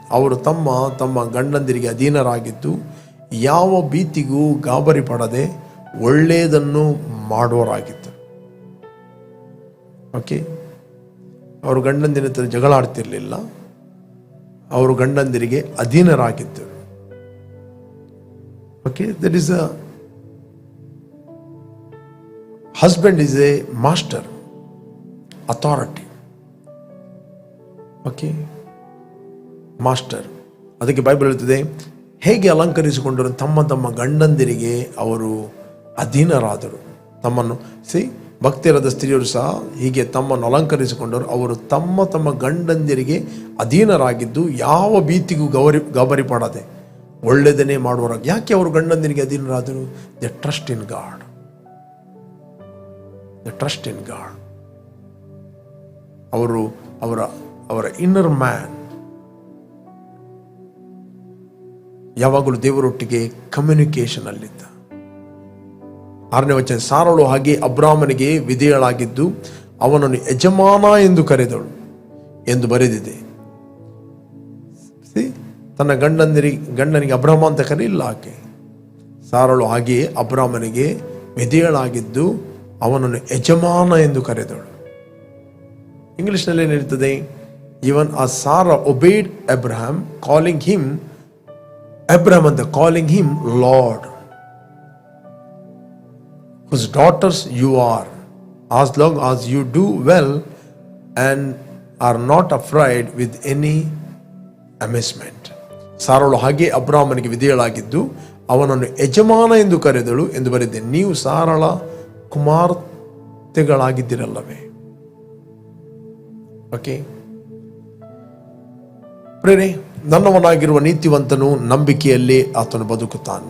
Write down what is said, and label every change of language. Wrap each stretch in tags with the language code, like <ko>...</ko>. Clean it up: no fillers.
<kn>ಅವರು ತಮ್ಮ ತಮ್ಮ ಗಂಡಂದಿರಿಗೆ ಅಧೀನರಾಗಿದ್ದು, ಯಾವ ಭೀತಿಗೂ ಗಾಬರಿ ಪಡದೆ ಒಳ್ಳೆಯದನ್ನು ಮಾಡುವರಾಗಿದ್ದರು. ಓಕೆ, ಅವರು ಗಂಡಂದಿರ ಹತ್ರ ಜಗಳ ಆಡ್ತಿರ್ಲಿಲ್ಲ, ಅವರು ಗಂಡಂದಿರಿಗೆ ಅಧೀನರಾಗಿದ್ದರು.</kn> <en>Okay, there is a husband is a master, authority. Okay, master.</en> <kn>ಅದಕ್ಕೆ ಬೈಬಲ್ ಹೇಳ್ತದೆ, ಹೇಗೆ ಅಲಂಕರಿಸಿಕೊಂಡರು ತಮ್ಮ ತಮ್ಮ ಗಂಡಂದಿರಿಗೆ ಅವರು ಅಧೀನರಾದರು. ತಮ್ಮನ್ನು ಭಕ್ತಿರದ ಸ್ತ್ರೀಯರು ಸಹ ಹೀಗೆ ತಮ್ಮನ್ನು ಅಲಂಕರಿಸಿಕೊಂಡರು. ಅವರು ತಮ್ಮ ತಮ್ಮ ಗಂಡಂದಿರಿಗೆ ಅಧೀನರಾಗಿದ್ದು ಯಾವ ಭೀತಿಗೂ ಗಾಬರಿ ಪಡದೆ ಒಳ್ಳೆಯದನ್ನೇ ಮಾಡುವರಾಗ. ಯಾಕೆ ಅವರು ಗಂಡಂದಿರಿಗೆ ಅಧೀನರಾದರು?</kn> <en>The trust in God. The trust in God.</en> <kn>ಅವರು ಅವರ ಇನ್ನರ್ ಮ್ಯಾನ್ ಯಾವಾಗಲೂ ದೇವರೊಟ್ಟಿಗೆ ಕಮ್ಯುನಿಕೇಶನ್ ಅಲ್ಲಿದ್ದ. 6ನೇ ವಚನ, ಸಾರಳು ಹಾಗೆ ಅಬ್ರಾಮನಿಗೆ ವಿಧೇಯಳಾಗಿದ್ದು ಅವನನ್ನು ಯಜಮಾನ ಎಂದು ಕರೆದಳು ಎಂದು ಬರೆದಿದೆ. ತನ್ನ ಗಂಡನಿಗೆ ಅಬ್ರಾಮ ಅಂತ ಕರೆಯಿಲ್ಲ ಆಕೆ. ಸಾರಳು ಹಾಗೆಯೇ ಅಬ್ರಾಮನಿಗೆ ವಿಧೇಯಳಾಗಿದ್ದು ಅವನನ್ನು ಯಜಮಾನ ಎಂದು ಕರೆದಳು. ಇಂಗ್ಲಿಷ್ನಲ್ಲಿ ಏನಿರ್ತದೆ?</kn> <en>Even as Sarah obeyed Abraham, calling him Abraham and calling him Lord, whose daughters you are, as long as you do well and are not afraid with any amazement.</en> <kn>ಸಾರಳು ಹಾಗೆ ಅಬ್ರಾಮನಿಗೆ ವಿಧೇಯಳಾಗಿದ್ದು ಅವನನ್ನು ಯಜಮಾನ ಎಂದು ಕರೆದಳು ಎಂದು ಬರೆದಿದೆ. ನೀವು ಸಾರಳ ಕುಮಾರ್ತೆಗಳಾಗಿದ್ದಿರಲ್ಲವೇ? ಓಕೆ ಪ್ರೇರೆ, ನನ್ನವನಾಗಿರುವ ನೀತಿವಂತನು ನಂಬಿಕೆಯಲ್ಲಿ ಆತನು ಬದುಕುತ್ತಾನೆ.</kn>